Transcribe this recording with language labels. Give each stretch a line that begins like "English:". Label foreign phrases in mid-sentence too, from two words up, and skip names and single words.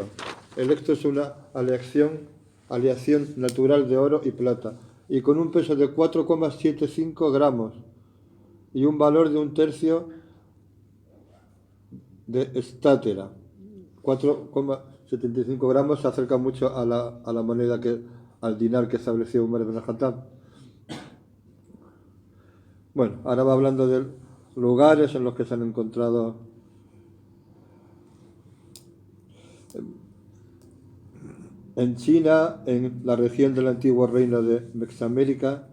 Spanish: Electro es una aleación natural de oro y plata, y con un peso de 4,75 gramos y un valor de 1/3 de estátera. 4,75 gramos se acerca mucho a la moneda al dinar que estableció Umar ibn al-Khattab. Bueno, ahora va hablando de lugares en los que se han encontrado en China, en la región del antiguo reino de Mesoamérica.